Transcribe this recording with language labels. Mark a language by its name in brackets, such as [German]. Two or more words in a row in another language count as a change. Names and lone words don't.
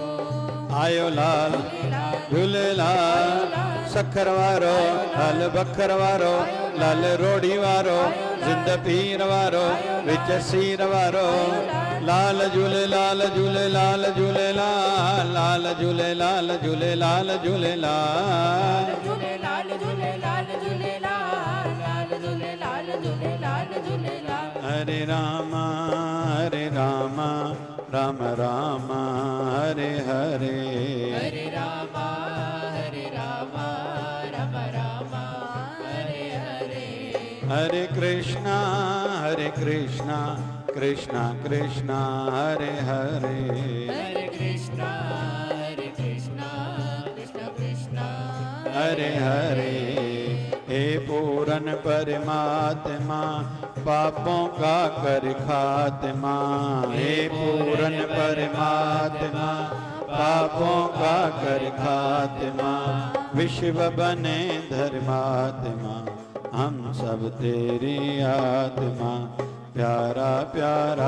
[Sindhi] आयो लाल झूलेलाल सखर वारो लाल बखर वारो लाल रोड़ी वारो जिंद पीर वारो विच सीर वारो लाल झूलेलाल झूलेलाल झूलेलाल लाल झूलेलाल झूलेलाल झूलेलाल झूलेलाल झूलेलाल झूलेलाल लाल झूलेलाल झूलेलाल झूलेलाल [Sanskrit] हरे राम राम राम हरे हरे हरे राम राम राम हरे हरे हरे कृष्णा कृष्णा कृष्णा हरे हरे हरे कृष्णा कृष्णा कृष्णा हरे हरे [Hindi] हे पूरन परमात्मा पापों का कर खात्मा हे पूरन परमात्मा पापों का कर खात्मा विश्व बने धर्मात्मा हम सब तेरी आत्मा प्यारा प्यारा